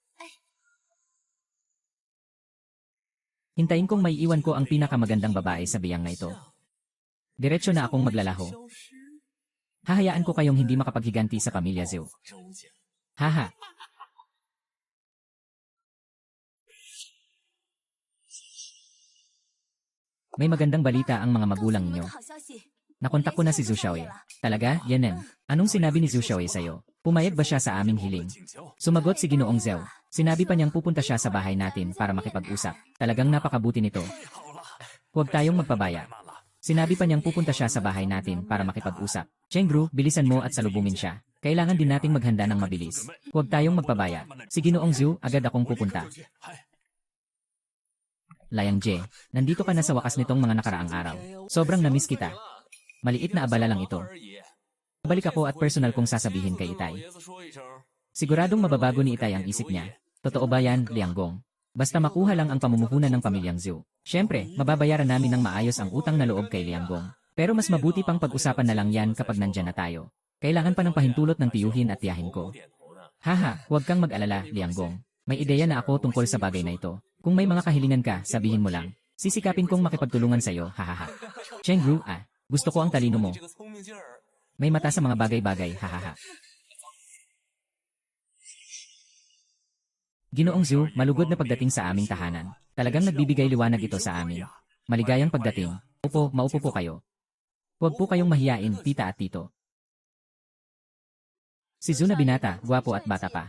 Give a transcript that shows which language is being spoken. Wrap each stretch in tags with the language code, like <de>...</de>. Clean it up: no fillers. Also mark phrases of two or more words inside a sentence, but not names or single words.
<tl>Hintayin kong may iwan ko ang pinakamagandang babae sa biyang na ito. Diretso na akong maglalaho.</tl> <zh>消失。</zh> <tl>Hahayaan ko kayong hindi makapaghiganti sa pamilya Zhou.</tl> <zh>周家</zh> <tl>Haha. May magandang balita ang mga</tl> <zh>告诉</zh> <tl>magulang</tl> <zh>你们</zh> <tl>ninyo.</tl> <zh>的好消息，</zh> <tl>Nakontak ko na si Zhu Xiaoye. Talaga, Yanen? Anong sinabi ni Zhu Xiaoye sa'yo? Pumayag ba siya sa aming hiling?</tl> <zh>请教，</zh> <tl>Sumagot si Ginoong Zhou. Sinabi pa niyang pupunta siya sa bahay natin para makipag-usap. Talagang napakabuti nito.</tl> <zh>太好了，</zh> <tl>Huwag tayong magpabaya.</tl> <zh>太慢了，</zh> <tl>Sinabi pa niyang pupunta siya sa bahay natin para makipag-usap. Chengru, bilisan mo at salubungin siya. Kailangan din nating maghanda ng mabilis. Huwag tayong magpabaya. Si Ginoong Zhu, agad akong pupunta.</tl> <zh>嗨，</zh> <tl>Layang Je, nandito ka na sa wakas nitong mga nakaraang araw. Sobrang namiss kita. Maliit na abala lang ito.</tl> <zh>而已。</zh> <tl>Balik ako at personal kong sasabihin kay</tl> <zh>老</zh> <tl>Itay.</tl> <zh>爷子说一声，</zh> <tl>Siguradong mababago ni Itay ang isip niya. Totoo ba yan, Lianggong? Basta makuha lang ang pamumuhunan ng pamilyang Zhu. Siyempre, mababayaran namin ng maayos ang utang na loob kay Lianggong. Pero mas mabuti pang pag-usapan na lang yan kapag nandyan na tayo. Kailangan pa ng pahintulot ng tiyuhin at tiyahin ko.</tl> <zh>点头呢。</zh> <tl>Haha, huwag kang mag-alala, Lianggong. May ideya na ako tungkol sa bagay na ito. Kung may mga kahilingan ka, sabihin mo lang. Sisikapin kong makipagtulungan sa'yo, hahaha. Chengru, gusto ko ang talino mo.</tl> <zh>这个聪明劲儿，</zh> <tl>May mata sa mga bagay-bagay, hahaha. Ginoong Zhu, malugod na pagdating sa aming tahanan. Talagang nagbibigay liwanag ito sa amin. Maligayang pagdating. Upo, maupo po kayo. Huwag po kayong mahiyain, tita at tito. Si Zhu na binata, gwapo at bata pa.</tl>